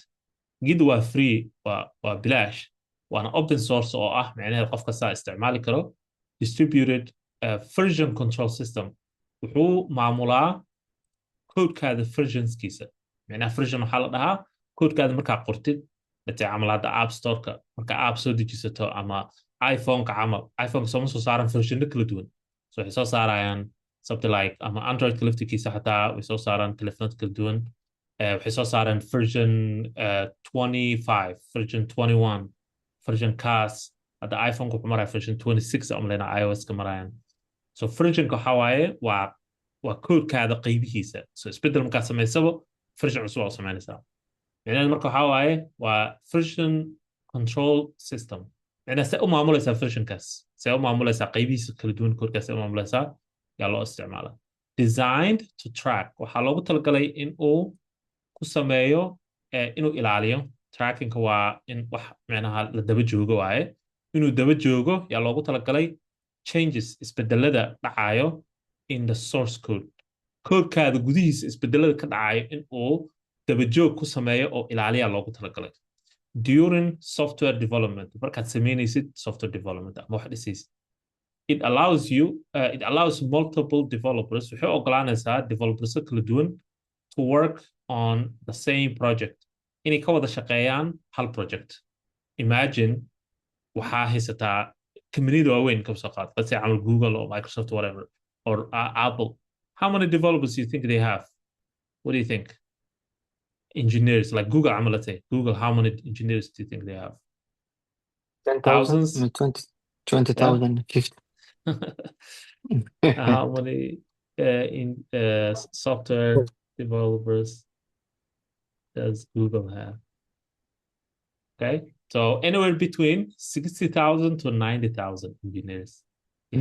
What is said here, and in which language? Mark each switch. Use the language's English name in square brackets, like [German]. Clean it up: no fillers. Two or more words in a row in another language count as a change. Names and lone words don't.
[Somali] Git waa free waa bilaash waana [English] open source [Somali] oo ah macnaheedu qof kasta isticmaali karo [English] distributed version control system [Somali] wuxuu maamulaa codekaada versionskiisa macnaha version waxaa la dhahaa codekaada markaa qortid [English] let's say [Somali] camal hadda app store-ka marka app soo dejisato ama iPhone-ka camal iPhone-ka sooma soo saaran version kala duwan so waxay soo saarayaan [English] something like [Somali] ama Android-ka laftirkiisa xataa way soo saaraan telefoonada kala duwan waxay soo saaraan version 25 version 21 version kaas hadda iPhone-ka wuxuu maraya version 26 amlena iOS-ka marayaan so versionka waxa waaye waa codekaada qaybihiisa so isbedel markaad samaysabo version cusub oo samaynaysaa micnaheedu marka waxa waaye waa version [English] control system [Somali] micnaha see u maamulaysaa versionkaas see u maamulaysaa qaybihiisa kala duwan codekaas see u maamulaysaa yaa loo isticmaala [English] designed to track [Somali] waxaa loogu talagalay in uu ku sameeyo inuu ilaaliyo trackingka waa in wax micnaha la daba joogo waaye inuu daba joogo yaa loogu talagalay changes isbedelada dhacayo [English] in the source code [Somali] codekaada gudihiisa isbedelada ka dhacayo in uu dabajoog ku sameeyo oo ilaaliya loogu talagalay [English] during software development [Somali] markaad samaynaysid [English] software development [Somali] ama wax dhisaysid [English] it allows multiple developers [Somali] waxay ogolaanaysaa developers kala duwan [English] to work on the same project [Somali] inay ka wada shaqeeyaan hal project [English] imagine [Somali] waxaa haysataa community waaweyn ka soo qaad [English] let's say camal Google or Microsoft or whatever or Apple how many developers do you think they have what do you think engineers like Google عمل let's say Google how many engineers do you think they have 10,000 thousands 20,000 50 how many software developers does Google have okay so anywhere between 60,000 to 90,000 engineers yes.